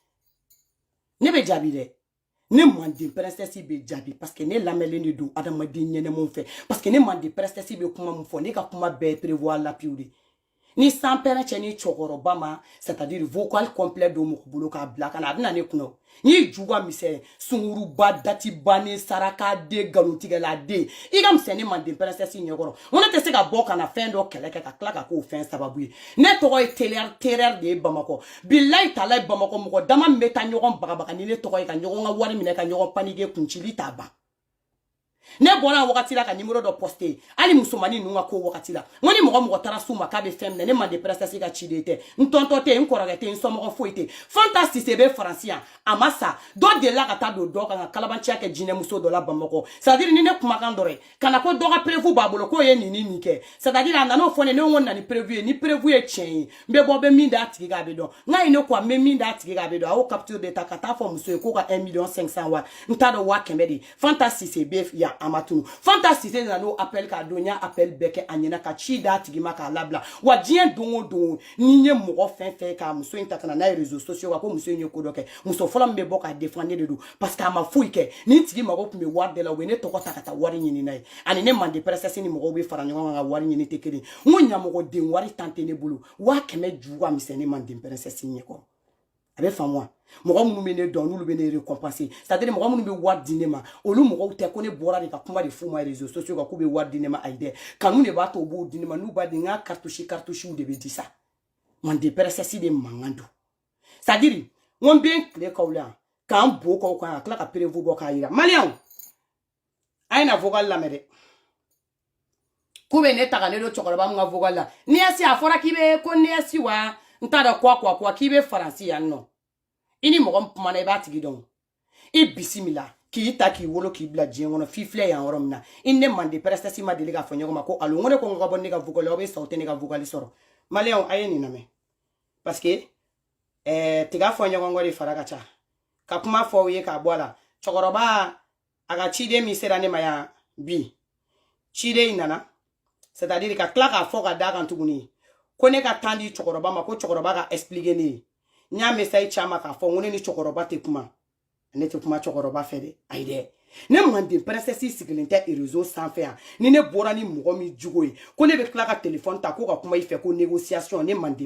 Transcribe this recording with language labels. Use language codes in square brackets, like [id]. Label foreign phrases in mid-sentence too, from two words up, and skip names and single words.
[bm] ne bɛ jaabi dɛ ne mande princesse be jaabi [fr] parce que [bm] ne lamɛnlen de don adamaden ɲɛnɛmaw fɛ [fr] parce que [bm] ne mande princesse be kuma mun fɔ ne ka kuma bɛɛ [fr] prévoir l'appui de [bm] ni sans pɛrɛn cɛ ni cɛkɔrɔba ma [fr] c'est-à-dire vocal complet [bm] don mɔgɔ bolo k'a bila ka na a bɛna ne kunna ni juga misɛn sunguruba datiba ni saraka de nkalontigɛla den i ka misɛn ne mande princesse ɲɛkɔrɔ n ne tɛ se ka bɔ ka na fɛn dɔ kɛlɛ kɛ ka tila ka k'o fɛn sababu ye ne tɔgɔ ye terreur de ye Bamakɔ bilayi talayi Bamakɔ mɔgɔ dama min bɛ taa ɲɔgɔn bagabaga ni ne tɔgɔ ye ka ɲɔgɔn ka wari minɛ ka ɲɔgɔn paniquer kuncili t'a ban ne bɔra wagati la ka numéro dɔ poster ali musomani ninnu ka ko wagati la n ko ni mɔgɔ taara s'u ma k'a bɛ fɛn minɛ ne mande princesse ka ciden tɛ n tɔntɔ tɛ n kɔrɔkɛ tɛ n somɔgɔ foyi tɛ Fanta Sise bɛ Faransi yan a ma sa dɔ delila ka taa don dɔ kan ka kalabanciya kɛ jinɛmuso dɔ la Bamakɔ c'est-à-dire ni ne kumakan dɔ ye kana ko dɔ ka prévu b'a bolo k'o ye nin kɛ c'est-à-dire a nan'o fɔ ne ko na ni prévu ye ni prévu ye tiɲɛ ye n bɛ bɔ bɛ min d'a tigi k'a bɛ dɔn n ka ye ne ko n bɛ min d'a tigi k'a bɛ dɔn a y'o capture de ta ka taa fɔ muso ye k'o ka 1,500,000 wa n t'a dɔn 500,000 de Fanta Sise bɛ yan a ma tunu Fanta Sise nana n'o appel k'a don n y'a appel bɛɛ kɛ a ɲɛna ka ci d'a tigi ma k'a labila wa diɲɛ don o don ni ye mɔgɔ fɛn fɛn k'a muso in ta ka na n'a ye [fr] réseaux sociaux [bm] kan ko muso in ye ko dɔ kɛ muso fɔlɔ min bɛ bɔ k'a défendre ne de don [fr] parce que [bm] a ma foyi kɛ ni tigi mago tun bɛ wari de la u bɛ ne tɔgɔ ta ka taa wari ɲini n'a ye ani ne mande princesse ni mɔgɔw bɛ fara ɲɔgɔn kan ka wari ɲini tɛ kelen n ko ɲamɔgɔden wari tan tɛ ne bolo 500 ju ka misɛn ne mande princesse ɲɛkɔrɔ a bɛ faamu wa mɔgɔ minnu bɛ ne dɔn n'olu bɛ ne récompenser c'est-à-dire mɔgɔ minnu bɛ wari di ne ma olu mɔgɔw tɛ ko ne bɔra de ka kuma de f'u ma [fr] réseaux sociaux [bm] kan k'u bɛ wari di ne ma ayi dɛ kanu de b'a to u b'o di ne ma n'u b'a di n ka cartouches de bɛ di sa mande princesse de mankan don c'est-à-dire n ko n bɛ n tile k'aw la k'an bo k'aw kan ka tila ka prévu bɔ k'a yira maliyɛnw a ye na vocal lamɛn dɛ k'u bɛ ne ta ka ne don cɛkɔrɔba min ka vocal la ni yasi a fɔra k'i bɛ ko ni yasi wa n t'a dɔn quoi k'i bɛ Faransi yan nɔ i ni mɔgɔ min kumana i b'a tigi dɔn i bisimila k'i ta k'i wolo k'i bila diɲɛ kɔnɔ f'i filɛ yan yɔrɔ min na i ne mande princesse ma deli k'a fɔ ɲɔgɔn ma ko allo n ko ne ko n ka bɔ ne ka vocal aw bɛ sa aw tɛ ne ka vocal sɔrɔ maliyɛnw a ye nin lamɛn [fr] parce que [bm] tiga fɔ ɲɔgɔn kɔ de fara ka ca ka kuma fɔ aw ye k'a bɔ a la cɛkɔrɔba a ka ciden min sera ne ma yan bi ciden in nana c'est-à-dire ka tila k'a fɔ ka d'a kan tuguni ko ne ka temps di cɛkɔrɔba ma ko cɛkɔrɔba ka expliquer ne ye n y'a message caman k'a fɔ n ko ne ni cɛkɔrɔba tɛ kuma ne tɛ kuma cɛkɔrɔba fɛ dɛ ayi dɛ ne mande princesse sigilen tɛ réseau sanfɛ yan ni ne bɔra ni mɔgɔ min jugo ye ko ne bɛ tila ka téléphone ta ko ka kuma i fɛ ko négociation ne mande